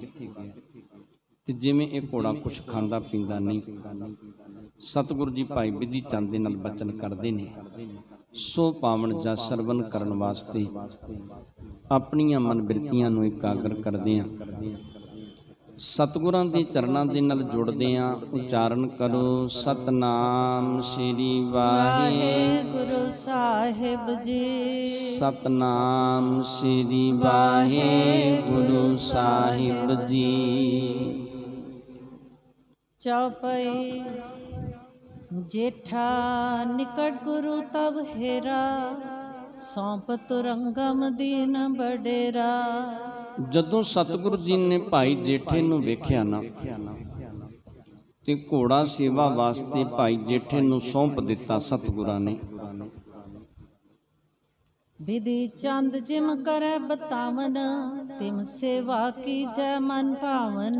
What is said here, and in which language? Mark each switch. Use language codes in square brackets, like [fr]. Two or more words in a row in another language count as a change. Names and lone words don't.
[pa] ਤੇ ਜਿਵੇਂ ਏ ਘੋੜਾ ਕੁਝ ਖਾਂਦਾ ਪੀਂਦਾ ਨਹੀਂ, ਸਤਿਗੁਰੂ ਜੀ ਭਾਈ ਬਿਧੀ ਚੰਦ ਦੇ ਨਾਲ ਬਚਨ ਕਰਦੇ ਨੇ, ਸੋ ਪਾਵਨ ਜਾ ਸਰਵਣ ਕਰਨ ਵਾਸਤੇ ਆਪਣੀਆਂ ਮਨ ਬਿਰਤੀਆਂ ਨੂੰ ਇਕਾਗਰ ਕਰਦਿਆਂ ਸਤਿਗੁਰਾਂ ਦੇ ਚਰਨਾਂ ਦੇ ਨਾਲ ਜੁੜਦਿਆਂ ਉਚਾਰਨ ਕਰੋ ਸਤਿਨਾਮ ਸ੍ਰੀ ਵਾਹਿਗੁਰੂ ਸਾਹਿਬ ਜੀ। ਸਤਿਨਾਮ ਸ੍ਰੀ ਵਾਹਿਗੁਰੂ ਸਾਹਿਬ ਜੀ। [bra] चौपाई जेठा निकट गुरु तब हेरा, सौंप तुरंगम दीन बडेरा। [pa] ਜਦੋਂ ਸਤਿਗੁਰੂ ਜੀ ਨੇ ਭਾਈ ਜੇਠੇ ਨੂੰ ਵੇਖਿਆ ਨਾ ਤੇ ਘੋੜਾ ਸੇਵਾ ਵਾਸਤੇ ਭਾਈ ਜੇਠੇ ਨੂੰ ਸੌਂਪ ਦਿੱਤਾ ਸਤਿਗੁਰਾਂ ਨੇ। [bra] बिधि चंद जिम करे बतावन, तिम सेवा की जय मन भावन।